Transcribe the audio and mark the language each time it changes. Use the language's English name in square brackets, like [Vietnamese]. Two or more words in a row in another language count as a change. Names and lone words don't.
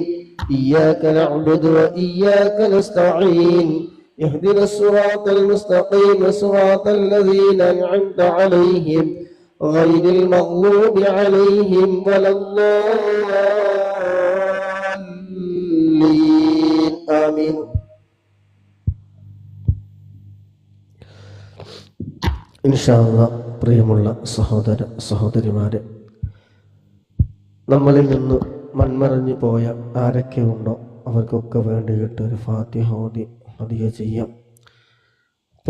[Arabic] إياك نعبد وإياك نستعين. اهدنا الصراط المستقيم صراط الذين أنعمت عليهم غير المغضوب عليهم ولا الضالين. آمين. إن شاء الله [Malayalam] പ്രിയമുള്ള സഹോദര സഹോദരിമാരെ, നമ്മളിൽ നിന്ന് മൺമറഞ്ഞു പോയ ആരൊക്കെ ഉണ്ടോ അവർക്കൊക്കെ വേണ്ടിയിട്ട് ഒരു ഫാത്തിഹ ഓതി ഹദിയ ചെയ്യാം.